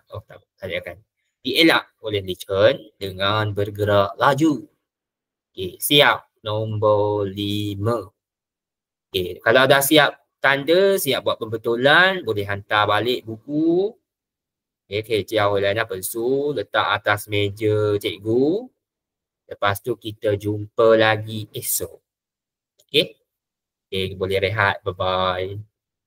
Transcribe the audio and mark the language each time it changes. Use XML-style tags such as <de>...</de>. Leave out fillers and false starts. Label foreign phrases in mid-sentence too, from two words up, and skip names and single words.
<ms>Tak akan. Dielak oleh Li Chen dengan bergerak laju. Okey, siap. Nombor 5. Okey, kalau dah siap tanda, siap buat pembetulan, boleh hantar balik buku. Okey,</ms> <zh>交回来那本书,</zh> <ms>letak atas meja cikgu. Lepas tu kita jumpa lagi esok. Okey? Okey, boleh rehat. Bye-bye.</ms>